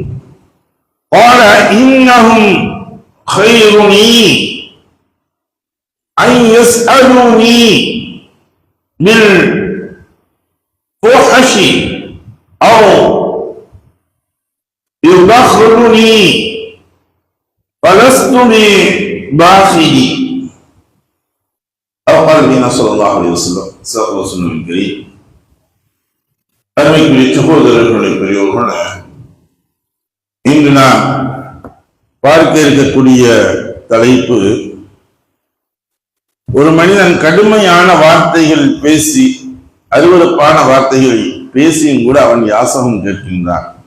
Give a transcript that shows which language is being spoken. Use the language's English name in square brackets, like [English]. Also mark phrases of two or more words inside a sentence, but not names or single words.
[Arabic] قال إنهم خيرني أن يسألوني بالفحش أو يبخلني فلست بباخل أو قال النبي صلى الله عليه وسلم. صدق رسول الكريم. [Tamil] அருமைக்குரிய சகோதரர்களுடைய பெரியோர்கள, இன்று நாம் பார்க்க இருக்கக்கூடிய தலைப்பு, ஒரு மனிதன் கடுமையான வார்த்தைகள் பேசி, அருவருப்பான வார்த்தைகள் பேசியும் கூட அவன் யாசகம் கேட்கின்றான்.